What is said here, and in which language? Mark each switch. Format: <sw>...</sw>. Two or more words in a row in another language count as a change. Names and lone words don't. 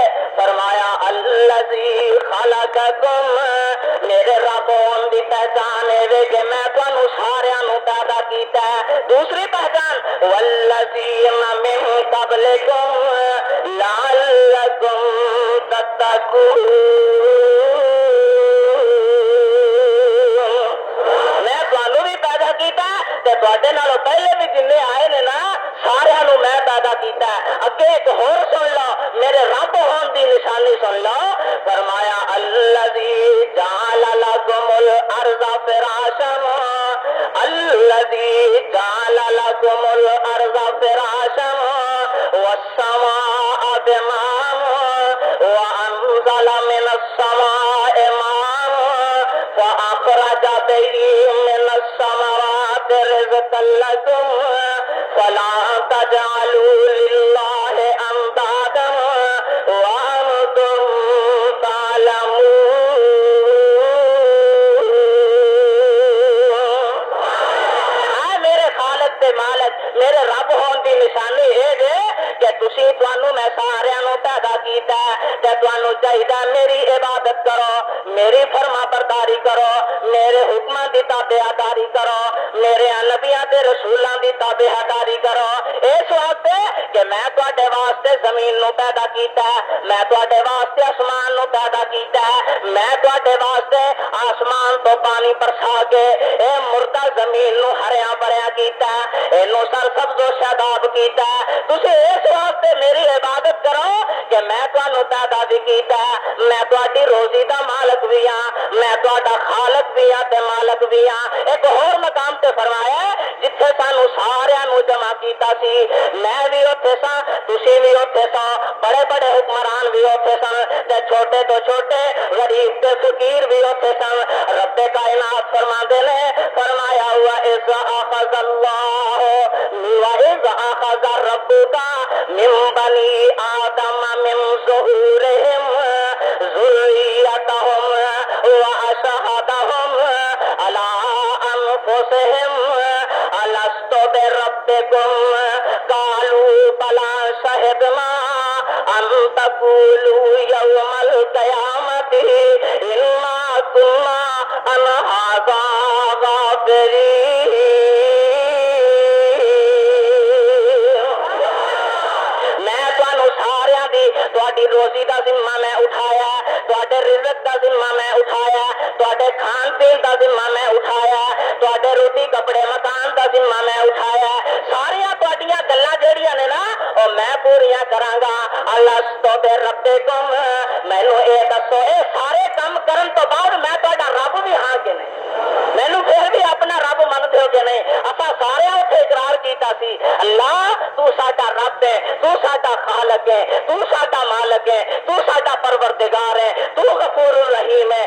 <pa>فرمایا</pa> <ar>الذی خلقکم،</ar> <pa>میرے رب ہون دی پہچان ہے کہ میں تانوں سارے نو پیدا کیتا ہے۔ دوسری پہچان</pa> <ar>والذین من قبلکم لعلکم تتقون،</ar> <pa>میں تانوں بھی پیدا کیتا تے تواڈے نالوں پہلے بھی جنے آئے نے نا، سارے نو میں پیدا کیتا ہے۔ اگے ایک اور سن لو، میرے رب ہون دی نشانی سن لو، فرمایا</pa> <ar>الذی جعل لکم الارض فراشا، الذی جعل لکم الارض فراشا والسماء بناء وانزل من السماء ماء فاخرج به من الثمرات رزقا لکم فلا تجعلوا للہ اندادا وانتم تعلمون۔</ar> <pa>میرے خالق تے مالک، میرے رب ہون دی نشانی ہے کہ تسی تانوں میں سارے نو پیدا کیتا ہے تے تانوں چاہیے میری عبادت کرو، میری فرما برداری کرو، میرے حکماں دی تابعداری کرو، میرے نبیاں تے رسولاں دی تابعداری کرو۔ اس واسطے کہ میں تواڈے واسطے زمین نو پیدا کیتا ہے، میں تواڈے واسطے آسمان نو پیدا کیتا ہے، میں تواڈے واسطے آسمان تو پانی برسا کے اے مردہ زمین نو ہریاں بھریاں کیتا ہے، اینو سرسبز و شاداب کیتا ہے۔ تسی اس واسطے میری عبادت کرو کہ میں تانوں پیدا بھی کیتا ہے، میں تواڈی روزی دا مالک بھی ہاں، میں تواڈا خالق بھی ہاں تے مالک بھی ہاں۔ ایک اور مقام تے فرمایا جتھے سانوں سارے نو جمع کیتا سی، میں بھی اوتھے ساں، تسی بھی اوتھے ساں، بڑے بڑے حکمران بھی اوتھے سن تے چھوٹے تو چھوٹے، غریب تے فقیر بھی اوتھے سن۔ رب کائنات فرماندے نے، فرمایا ہوا</pa> <ar>اذ اخذ اللہ وَإِذْ أَخَذَ رَبُّكَ مِنْ بَنِي آدَمَ مِنْ ظُهُورِهِمْ ذُرِّيَّتَهُمْ وَأَشْهَدَهُمْ عَلَىٰ أَنفُسِهِمْ أَلَسْتُ بِرَبِّكُمْ قَالُوا بَلَىٰ شَهِدْنَا أَن تَقُولُوا يَوْمَ الْقِيَامَةِ إِنَّا كُنَّا عَنْ هَٰذَا غَافِلِينَ۔</ar> <pa>تواڈی روزی دا ذمہ میں اٹھایا، تواڈے رزق دا ذمہ میں اٹھایا، تواڈے کھان پین دا ذمہ میں اٹھایا، تواڈے روٹی کپڑے مکان دا ذمہ میں اٹھایا، ساریاں تواڈیاں گلاں جہڑیاں نے نا او میں پوریاں کراں گا۔</pa> <ar>الستو بربکم،</ar> <pa>مینوں اے دسو اے سارے کام کرن تو بعد میں تواڈا رب بھی ہاں کہ نہیں؟ مینوں پھر بھی اپنا رب مندے ہو کہ نہیں؟ اساں سارے اوتھے اقرار کیتا سی اللہ تو ساڈا رب ہے، تو ساڈا خالق ہے، تو ساڈا مالک ہے، تو ساڈا پروردگار ہے، تو</pa> <ar>غفور الرحیم</ar> <pa>ہے۔</pa>